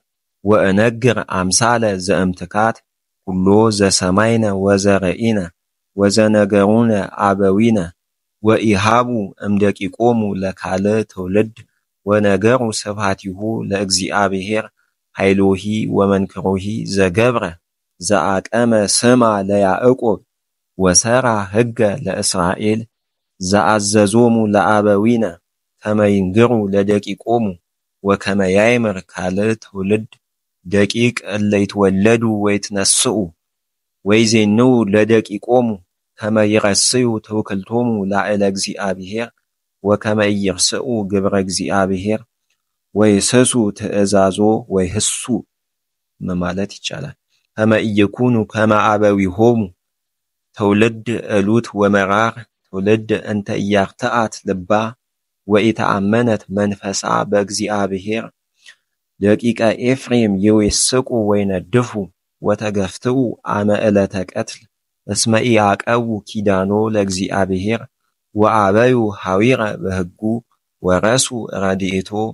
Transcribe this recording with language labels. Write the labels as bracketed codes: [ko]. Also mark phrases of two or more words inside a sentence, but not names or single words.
[gez] ወእነግር አምሳለ ዘእምትካት ኩሎ ዘሰማይነ ወዘረኢነ ወዘነገሩነ አበዊነ ወኢሃቡ እምደቂቆሙ ለካልእ ትውልድ ወነገሩ ስብሐቲሁ ለእግዚአብሔር ኃይሎሂ ወመንክሮሂ ዘገብረ ዘአቀመ ስማ ለያዕቆብ ወሰራ ሕገ ለእስራኤል ዘአዘዞሙ ለአበዊነ ከመ ይንግሩ ለደቂቆሙ ወከመ ያይምር ካልእ ትውልድ ደቂቅ እለ ይትወለዱ ወይትነስኡ ወይዜንው ለደቂቆሙ ከመ ይረስዩ ትውክልቶሙ ላዕለ እግዚአብሔር ወከመ ኢይርስኡ ግብረ እግዚአብሔር ወይስሱ ትእዛዞ ወይህሱ [am] ማለት ይቻላል። [gez] ከመ ኢይኩኑ ከመ አበዊሆሙ ትውልድ እሉት ወመራር ትውልድ እንተ ኢያርትዐት ልባ ወኢተአመነት መንፈሳ በእግዚአብሔር ደቂቀ ኤፍሬም ይዌስቁ ወይነድፉ ወተገፍትኡ አመ ዕለተ ቀትል እስመ ኢያዕቀቡ ኪዳኖ ለእግዚአብሔር ወአበዩ ሐዊረ በሕጉ ወረሱ ረድኤቶ